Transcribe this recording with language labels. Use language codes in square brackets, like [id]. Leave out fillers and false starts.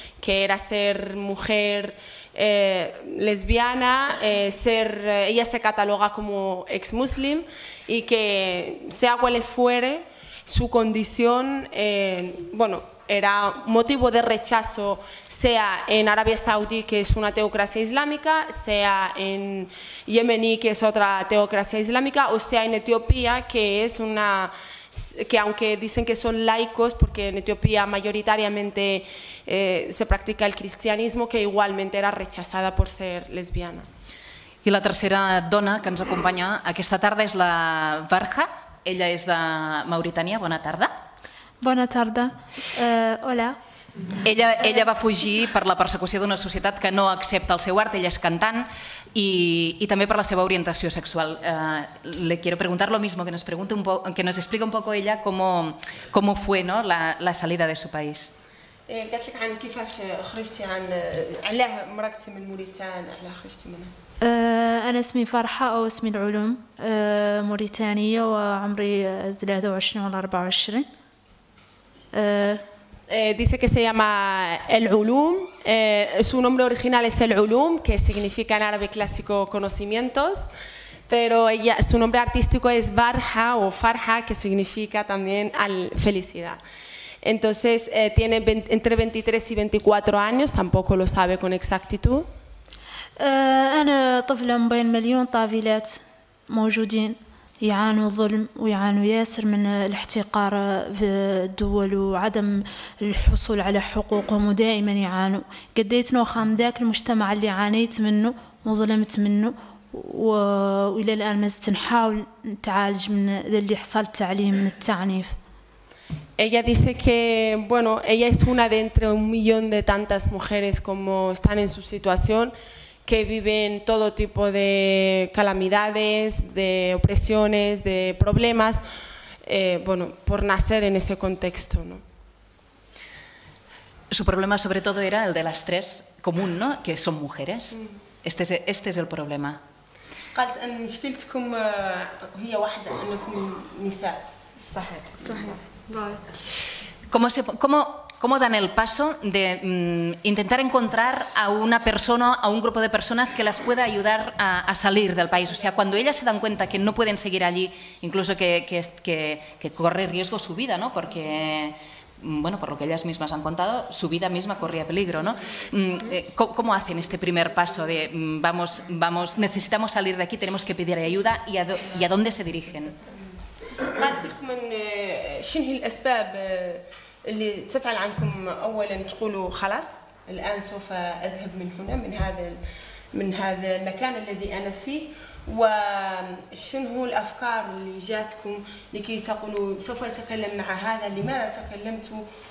[es] Que era ser mujer lesbiana, ella se cataloga como ex-muslim y que sea cual fuere su condición, bueno, era motivo de rechazo, sea en Arabia Saudí, que es una teocracia islámica, sea en Yemení, que es otra teocracia islámica, o sea en Etiopía, que es que aunque dicen que son laicos, porque en Etiopía mayoritariamente se practica el cristianismo, que igualmente era rechazada por ser lesbiana. [ca] I la tercera dona que ens acompanya aquesta tarda és la Barja. Ella és de Mauritània. Bona tarda. [es] Buenas tardes. Hola, [ca] Ella va fugir per la persecució d'una societat que no accepta el seu art, ella és cantant, [es] y también por [ca] la seva orientación sexual. [es] Le quiero preguntar lo mismo, que nos explique un poco ella cómo fue, ¿no?, la salida de su país. [ar] قالت لك عن كيفاش خرجتي علاه مرقتي من موريتان، علاه خرجتي منها؟ أنا اسمي فرحة أو اسمي العلوم، موريتانية وعمري 23 ولا 24. [es] Dice que se llama El Ulum, su nombre original es El Ulum, que significa en árabe clásico conocimientos, pero su nombre artístico es Barha o Farha, que significa también felicidad. Entonces tiene entre 23 y 24 años, tampoco lo sabe con exactitud. [ar] أنا طفلة من بين مليون طفلات موجودين يعانوا ظلم ويعانوا ياسر من الاحتقار في الدول وعدم الحصول على حقوقهم، ودائما يعانوا. قديت نوخة من ذاك المجتمع اللي عانيت منه وظلمت منه، وإلى الآن ما زلت نحاول نتعالج من اللي حصلت عليه من التعنيف. [es] Ella dice que, bueno, ella es una de entre 1 millón de tantas mujeres como están en su situación, que viven todo tipo de calamidades, de opresiones, de problemas, bueno, por nacer en ese contexto, ¿no? Su problema sobre todo era el de las tres común, ¿no?, que son mujeres. Este es el problema. [ar] قالت أن مشكلتكم هي واحدة، أنكم نساء. صحيح. [es] ¿Cómo dan el paso de intentar encontrar a una persona, a un grupo de personas que las pueda ayudar a salir del país? O sea, cuando ellas se dan cuenta que no pueden seguir allí, incluso que corre riesgo su vida, ¿no?, porque, bueno, por lo que ellas mismas han contado, su vida misma corría peligro, ¿no? ¿Cómo hacen este primer paso de necesitamos salir de aquí, tenemos que pedir ayuda, y a dónde se dirigen? [ar] قالت لكم من شنو هي الأسباب اللي تفعل عنكم أولا تقولوا خلاص الآن سوف أذهب من هنا، من هذا المكان الذي أنا فيه، وشنو هو الأفكار اللي جاتكم لكي تقولوا سوف أتكلم مع هذا، لماذا تكلمتوا،